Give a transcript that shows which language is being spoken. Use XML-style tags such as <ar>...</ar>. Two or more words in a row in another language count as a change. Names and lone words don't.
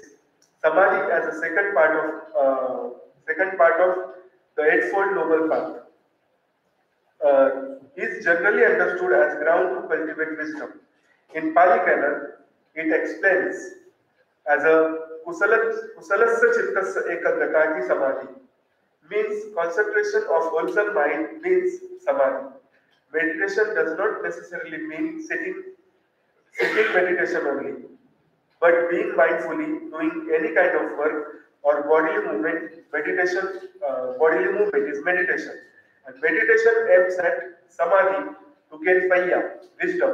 <en>Samadhi as a second part of the Eightfold Noble Path is generally understood as ground to cultivate wisdom. In Pali canon, it explains as a</en> <sa>kusalasya chittasya ekagrata</sa> <en>samadhi, means concentration of wholesome mind means samadhi. Meditation does not necessarily mean sitting meditation only, but being mindfully doing any kind of work or bodily movement. Bodily movement is meditation, and meditation aims at samadhi to gain panya, wisdom.</en>